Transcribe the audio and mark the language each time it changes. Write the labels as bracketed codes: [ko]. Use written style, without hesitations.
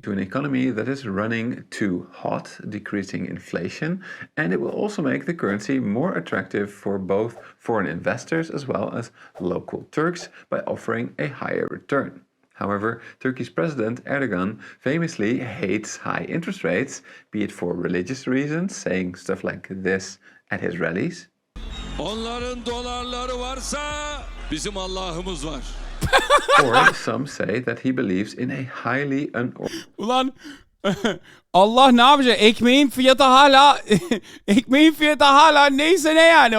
[en] To an economy that is running too hot, decreasing inflation, and it will also make the currency more attractive for both foreign investors as well as local Turks by offering a higher return. However, Turkey's president Erdogan famously hates high interest rates, be it for religious reasons, saying stuff like this at his rallies. [tr] Onların dolarları varsa bizim Allah'ımız var. [en] Or some say that he believes in a highly [tr] Ulan Allah ne yapacak? Ekmeğin fiyatı hala ekmeğin fiyatı hala neyse ne yani.